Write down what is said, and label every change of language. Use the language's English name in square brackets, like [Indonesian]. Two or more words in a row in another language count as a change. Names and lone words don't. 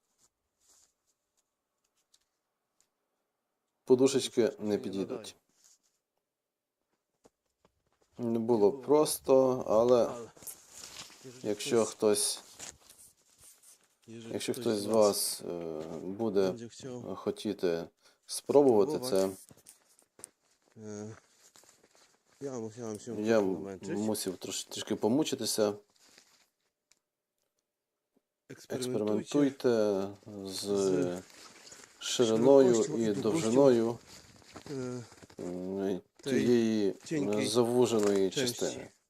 [Ukrainian] Подушечки не підійдуть. Не було просто, але якщо хтось з вас буде [Polish] będzie chciał [Ukrainian] хотіти спробувати це, [Polish] ja musiałem się [Ukrainian] я [Polish] namęczyć. [Ukrainian] мусив трішки помучитися. Експериментуйте з шириною і довжиною тієї завуженої частини.